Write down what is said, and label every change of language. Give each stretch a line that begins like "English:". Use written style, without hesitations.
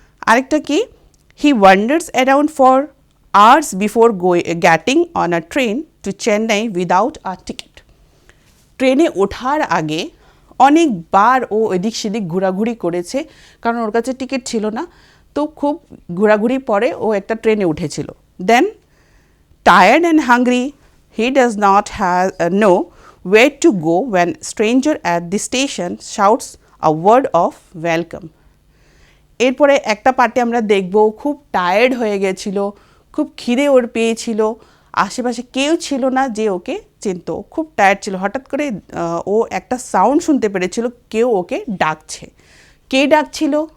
Bangla: আরেকটা কি,
English: He wanders around for hours before getting on a train to Chennai without a ticket.
Bangla: ট্রেনে ওঠার আগে অনেকবার ও এদিক সেদিক ঘোরাঘুরি করেছে, কারণ ওর কাছে টিকিট ছিল না। তো খুব ঘোরাঘুরি পরে ও একটা ট্রেনে উঠেছিল।
English: Then tired and hungry, he does not know where to go when stranger at the station shouts a word of welcome.
Bangla: এরপরে একটা পার্টে আমরা দেখব খুব টায়ার্ড হয়ে গেছিল, খুব খিদে ওর পেয়েছিল, আশেপাশে কেউ ছিল না যে ওকে চিনত, খুব টায়ার্ড ছিল। হঠাৎ করে ও একটা সাউন্ড শুনতে পেরেছিল, কেউ ওকে ডাকছে। কে ডাকছিল?